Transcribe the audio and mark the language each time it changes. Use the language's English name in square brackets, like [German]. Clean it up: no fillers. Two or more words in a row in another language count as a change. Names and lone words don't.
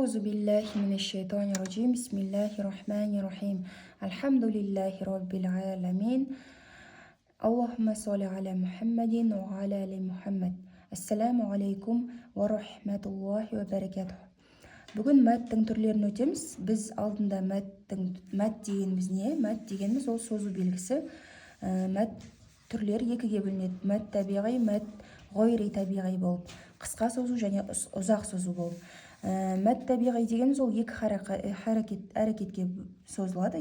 [Arabic] أعوذ بالله من الشيطان الرجيم بسم الله الرحمن الرحيم. الحمد لله رب العالمين اللهم صل على محمد وعلى آل محمد. السلام عليكم ورحمة الله وبركاته. [Kazakh] Бүгін мәттің түрлерін өтеміз. Біз алдында мәт дегеніміз не? Мәт дегеніміз ол созу белгісі. Мәт түрлері екіге бөлінеді. Мәт табиғи, мәт ғойри табиғи болып. Қысқа созу және ұзақ созу болып. Мәт табиғи дегеніміз ол екі әрекетке созылады.